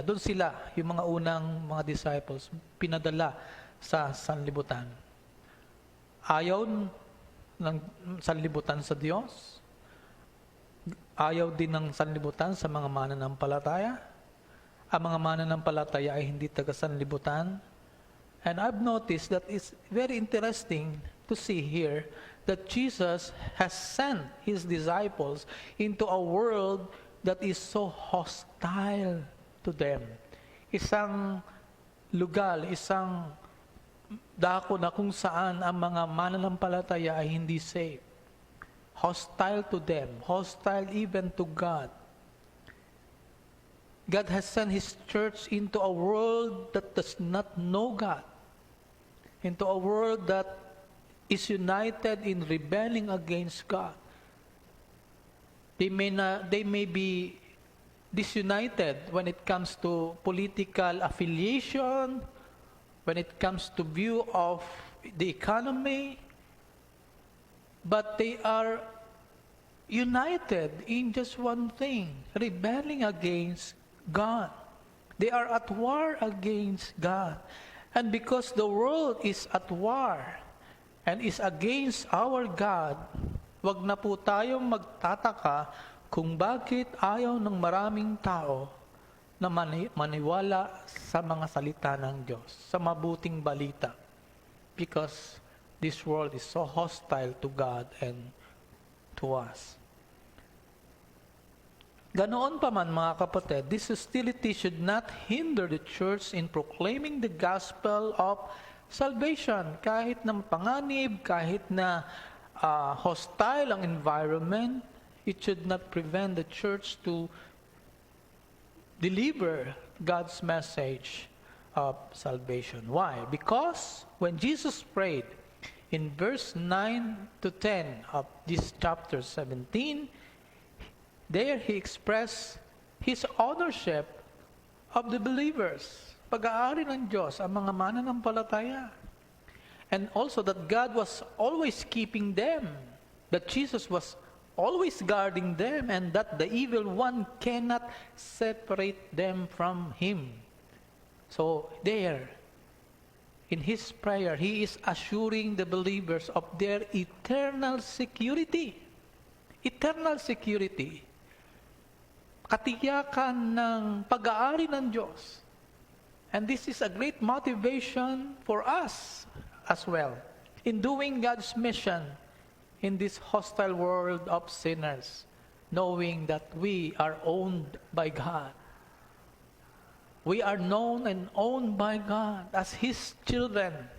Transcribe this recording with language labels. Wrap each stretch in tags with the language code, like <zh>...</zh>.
<tl>Doon sila, yung mga unang mga disciples, pinadala sa sanlibutan. Ayaw ng sanlibutan sa Diyos. Ayaw din ng sanlibutan sa mga mananampalataya. Ang mga mananampalataya ay hindi taga sanlibutan.</tl> <en>And I've noticed that it's very interesting to see here that Jesus has sent His disciples into a world that is so hostile to them.</en> <tl>Isang lugar, isang dako na kung saan ang mga mananampalataya ay hindi safe.</tl> <en>Hostile to them, hostile even to God. God has sent His church into a world that does not know God, into a world that is united in rebelling against God. They may be disunited when it comes to political affiliation, when it comes to view of the economy, but they are united in just one thing, rebelling against God. They are at war against God. And because the world is at war and is against our God,</en> <tl>wag na po tayong magtataka kung bakit ayaw ng maraming tao na maniwala sa mga salita ng Diyos, sa mabuting balita.</tl> <en>Because this world is so hostile to God and to us.</en> <tl>Ganoon pa man mga kapatid,</tl> <en>this hostility should not hinder the church in proclaiming the gospel of salvation.</en> <tl>Kahit na panganib, kahit na hostile ang environment,</tl> <en>it should not prevent the church to deliver God's message of salvation. Why? Because when Jesus prayed in verse 9 to 10 of this chapter 17, there He expressed His ownership of the believers.</en> <tl>Pag-aari ng Diyos ang mga mananampalataya.</tl> <en>And also that God was always keeping them. That Jesus was always guarding them. And that the evil one cannot separate them from Him. So there, in His prayer, He is assuring the believers of their eternal security. Eternal security.</en> <tl>Katiyakan ng pag-aari ng Diyos.</tl> <en>And this is a great motivation for us as well in doing God's mission in this hostile world of sinners, knowing that we are owned by God. We are known and owned by God as His children.</en>